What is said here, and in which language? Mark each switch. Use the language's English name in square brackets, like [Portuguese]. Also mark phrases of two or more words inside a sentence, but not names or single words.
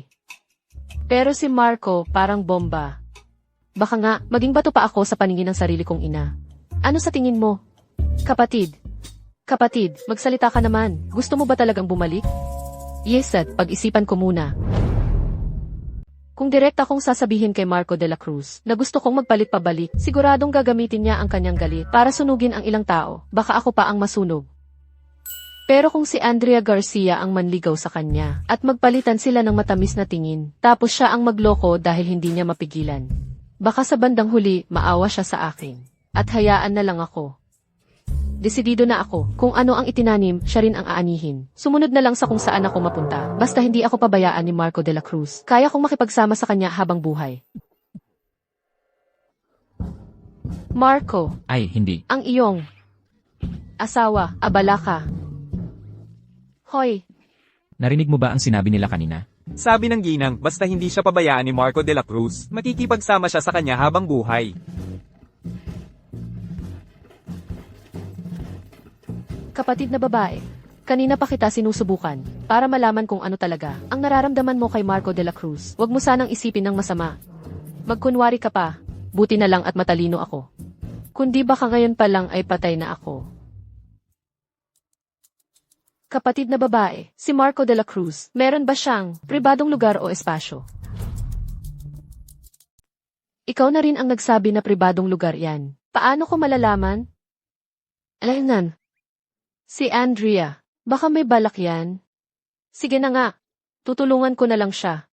[Filipino] Pero si Marco parang bomba. Baka nga, maging bato pa ako sa paningin ng sarili kong ina. Ano sa tingin mo? Kapatid, magsalita ka naman. Gusto mo ba talagang bumalik? Yes, at pag-isipan ko muna. Kung direkta kong sasabihin kay Marco de la Cruz na gusto kong magpalit pabalik, siguradong gagamitin niya ang kanyang galit para sunugin ang ilang tao. Baka ako pa ang masunog. Pero kung si Andrea Garcia ang manligaw sa kanya at magpalitan sila ng matamis na tingin, tapos siya ang magloko dahil hindi niya mapigilan, baka sa bandang huli maawa siya sa akin at hayaan na lang ako. Desidido na ako. Kung ano ang itinanim, siya rin ang aanihin. Sumunod na lang sa kung saan ako mapunta. Basta hindi ako pabayaan ni Marco de la Cruz. Kaya kong makipagsama sa kanya habang buhay. Marco, Ay, hindi. ang iyong asawa, abala ka. Hoy, Narinig mo ba ang sinabi nila kanina? Sabi ng ginang, basta hindi siya pabayaan ni Marco de la Cruz, makikipagsama siya sa kanya habang buhay. kapatid na babae, kanina pa kita sinusubukan para malaman kung ano talaga ang nararamdaman mo kay Marco de la Cruz. Huwag mo sanang isipin ng masama. Magkunwari ka pa, buti na lang at matalino ako. Kundi baka ngayon pa lang ay patay na ako. Kapatid na babae, si Marco de la Cruz, meron ba siyang pribadong lugar o espasyo? Ikaw na rin ang nagsabi na pribadong lugar yan. Paano ko malalaman? Alaynan. Si Andrea, baka may balak yan. Sige na nga, tutulungan ko na lang siya.